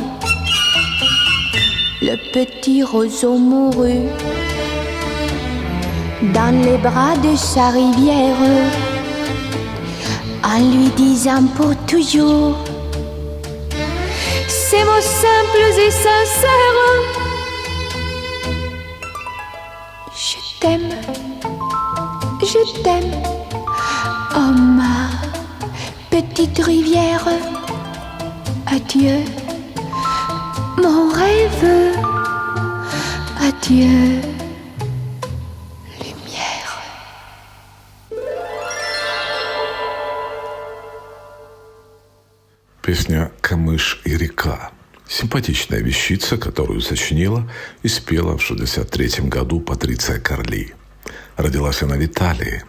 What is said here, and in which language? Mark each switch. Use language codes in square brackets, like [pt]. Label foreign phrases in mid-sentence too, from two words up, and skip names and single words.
[fr] Le petit roseau mourut dans les bras de sa rivière, en lui disant pour toujours ces mots simples et sincères: je t'aime, oh ma petite rivière. Adieu, mon rêve, adieu, lumière. [ru] Песня «Камыш и река». Симпатичная вещица, которую сочинила и спела в 1963 году Патриция Карли. Родилась она в Италии.